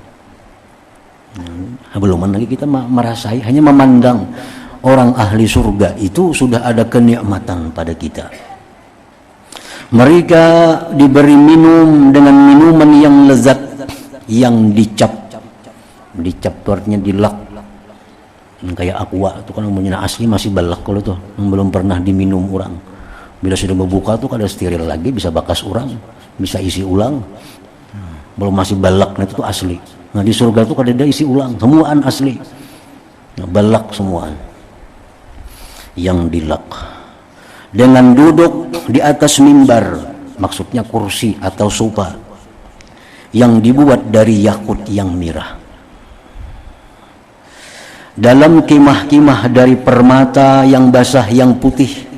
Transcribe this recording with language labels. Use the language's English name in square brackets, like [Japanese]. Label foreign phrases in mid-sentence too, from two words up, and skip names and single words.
[Indonesian] Belum lagi kita merasai, hanya memandang orang ahli surga itu sudah ada kenikmatan pada kita. Mereka diberi minum dengan minuman yang lezat, yang dicap artinya dilak, kayak aqua itu kan umumnya asli masih balak kalau tuh, yang belum pernah diminum orang. [Banjar] Bila sudah membuka tuh kada steril lagi, bisa bakas orang, bisa isi ulang. Belum masih balak, nah itu tuh asli. Nah di surga tuh kada ada isi ulang, semuaan asli. Nah, balak semuaan yang dilak. [Indonesian] Dengan duduk di atas mimbar, maksudnya kursi atau sofa yang dibuat dari yakut yang mirah. Dalam kemah-kemah dari permata yang basah yang putih.